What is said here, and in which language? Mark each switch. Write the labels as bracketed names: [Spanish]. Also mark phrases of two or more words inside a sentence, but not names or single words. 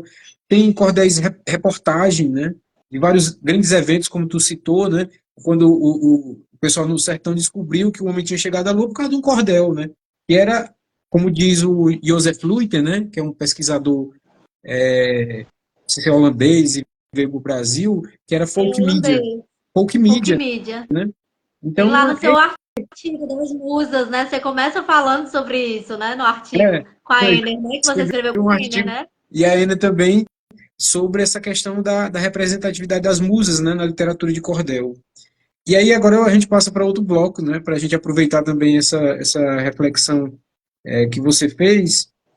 [Portuguese] Tem cordéis reportagem, né, de vários grandes eventos, como tu citou, né, quando o pessoal no sertão descobriu que o homem tinha chegado à lua por causa de um cordel, né, que era, como diz o Joseph Luyten, né, que é um pesquisador não sei se é holandês e veio para o Brasil, que era [English] folk media. [Portuguese] Irlandês, Folk folk media, media. né? Tem lá Então, no seu artigo das musas, né? Você começa falando sobre isso, né? No artigo é, com a foi, Ener, né? Que você escrevi escreveu um com a Ener, artigo, né? e a Ana também, sobre essa questão da representatividade das musas, né, na literatura de cordel. E aí agora a gente passa para outro bloco, né, para a gente aproveitar também essa reflexão que você fez.